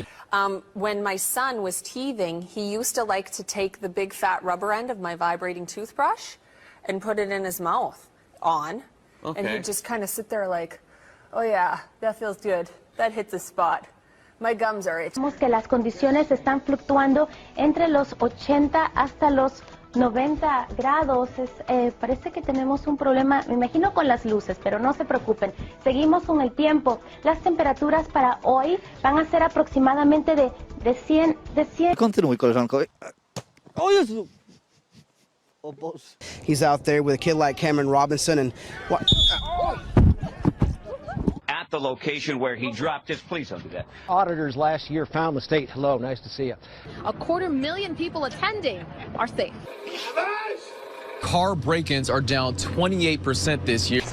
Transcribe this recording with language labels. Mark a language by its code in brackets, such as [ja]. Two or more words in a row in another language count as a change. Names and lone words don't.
[en] When my son was teething, he used to like to take the big fat rubber end of my vibrating toothbrush and put it in his mouth and he'd just kind of sit there like, oh yeah, that feels good. That hits a spot. My gums are itchy. [es] Vemos que las condiciones están fluctuando entre los 80 hasta los 90 grados. Parece que tenemos un problema, me imagino, con las luces, pero no se preocupen. Seguimos con el tiempo. Las temperaturas para hoy van a ser aproximadamente de 100. [pl] Kontynuuj, koleżanko. O Jezu! O Boże. [en] He's out there with a kid like Cameron Robinson and what? At the location where he dropped his police under that. Auditors last year found the state. Hello, nice to see you. 250,000 people attending are safe. Car break-ins are down 28% this year.